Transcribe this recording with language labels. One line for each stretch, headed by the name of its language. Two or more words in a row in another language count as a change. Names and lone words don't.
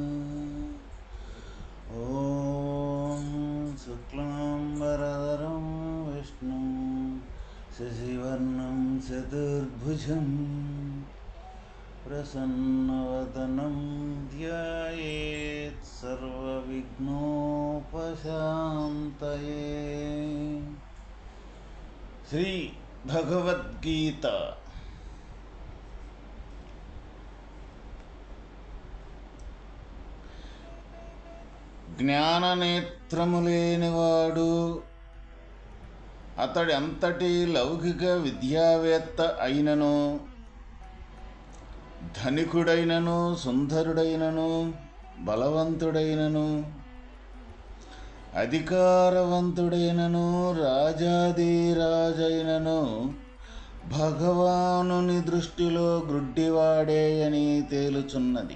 Sanskrit: ॐ शुक्लाम्बरधरं विष्णुं शशिवर्णं चतुर्भुजं प्रसन्नवदनं ध्यायेत् सर्वविघ्नोपशान्तये।
Telugu: श्री भगवद्गीता జ్ఞాననేత్రము లేనివాడు అతడి అంతటి లౌకిక విద్యావేత్త అయినను, ధనికుడైనను, సుందరుడైనను, బలవంతుడైనను, అధికారవంతుడైనను, రాజాధిరాజైనను భగవానుని దృష్టిలో గ్రుడ్డివాడే అని తేలుచున్నది.